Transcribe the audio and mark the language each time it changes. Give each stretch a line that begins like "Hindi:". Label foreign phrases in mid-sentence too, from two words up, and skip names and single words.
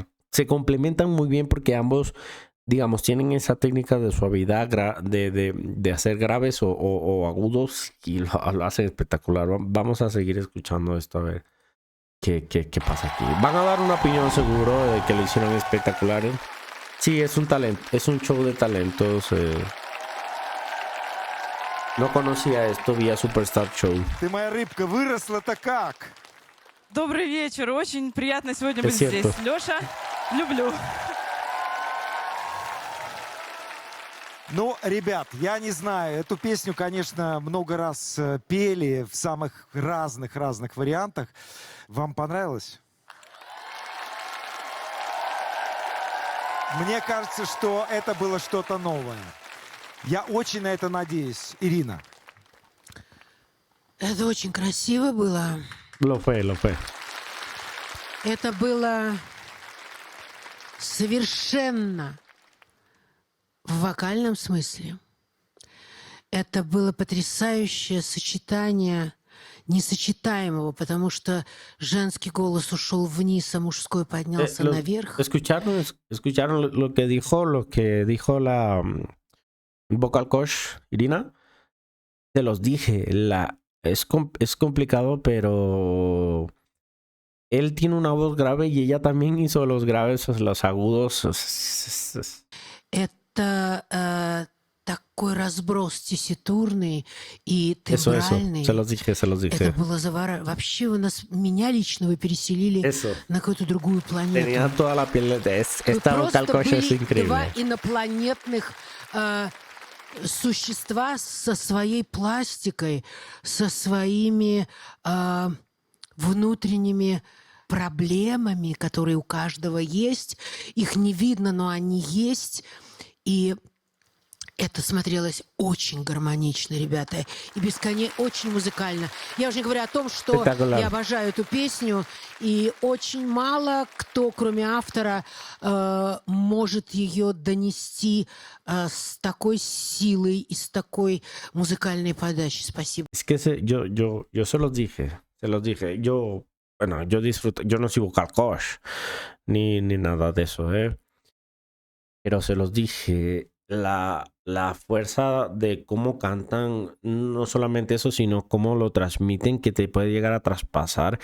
Spanish: Se complementan muy bien porque ambos, digamos, tienen esa técnica de suavidad, de hacer graves o agudos y lo hacen espectacular. Vamos a seguir escuchando esto a ver qué pasa aquí. Van a dar una opinión seguro de que lo hicieron espectacular. Sí, es un talento, es un show de talentos. No conocía esto vía Superstar Show.
Russian: Ты моя рыбка, выросла-то как? Добрый вечер. Очень приятно сегодня
Spanish: Es
Russian: быть
Spanish: cierto.
Russian: здесь. Лёша, люблю. Ну, ребят, я не знаю, эту песню, конечно, много раз пели в самых разных вариантах. Вам понравилось? Мне кажется, что это было что-то новое. Я очень на это надеюсь. Ирина. Это очень красиво было.
Spanish: Lo fue, lo fue.
Russian: Это было совершенно в вокальном смысле. Это было потрясающее сочетание несочетаемого, потому что женский голос ушел вниз, а мужской поднялся наверх.
Spanish: ¿Escucharon lo que dijo la
English: vocal coach
Spanish: Irina? Te los dije, es complicado, pero él tiene una voz grave y ella también hizo los graves, los agudos.
Russian: Это такой разброс тесситурный и
Spanish: Eso,
Russian: тембральный.
Spanish: se los dije.
Russian: Это было Вообще меня лично вы переселили
Spanish: Eso.
Russian: на какую-то другую планету.
Spanish: Tenía toda la piel de
Russian: Вы
Spanish: esta vocal
Russian: просто
Spanish: coach es
Russian: были два
Spanish: increíble.
Russian: инопланетных существа со своей пластикой, со своими внутренними проблемами, которые у каждого есть. Их не видно, но они есть. И это смотрелось очень гармонично, ребята, и очень музыкально. Я уже не говорю о том, что
Spanish: Спектакуляр.
Russian: я обожаю эту песню, и очень мало кто, кроме автора, может ее донести с такой силой и с такой музыкальной подачей. Спасибо.
Spanish: Es que yo se los dije. Bueno, yo disfruto, yo no soy
English: vocal coach
Spanish: ni nada de eso, pero se los dije, la fuerza de cómo cantan, no solamente eso, sino cómo lo transmiten, que te puede llegar a traspasar.